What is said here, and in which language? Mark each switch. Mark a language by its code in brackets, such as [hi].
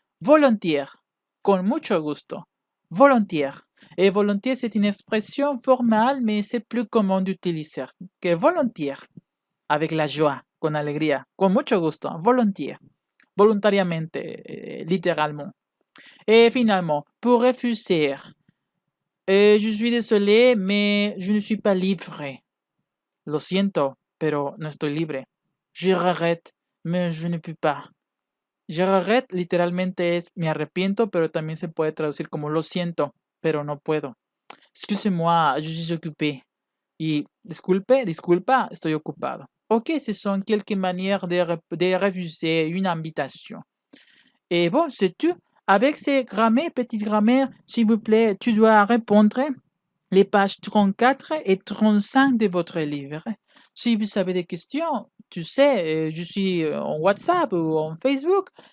[es] Volontiers, con mucho gusto. [fr] Volontiers. Et volontiers, c'est une expression formelle, mais c'est plus commun d'utiliser que volontiers. Avec la joie, [es] con alegría, con mucho gusto, [fr] volontiers. [es] Voluntariamente, littéralement. [fr] Et finalement, pour refuser, je suis désolé, mais je ne suis pas libre. [es] Lo siento, pero no estoy libre. [fr] Je regrette, mais je ne peux pas. Je regrette [es] literalmente es me arrepiento, pero también se puede traducir como lo siento, pero no puedo. [fr] Excusez-moi, je suis occupé. [es] Y disculpa, estoy ocupado. [fr] Ok, ce sont quelques manières de refuser une invitation. Et bon, c'est tout. Avec ces grammaires, petites grammaires, s'il vous plaît, tu dois répondre les pages 34 et 35 de votre livre. Si vous avez des questions, tu sais, je suis en WhatsApp ou en Facebook.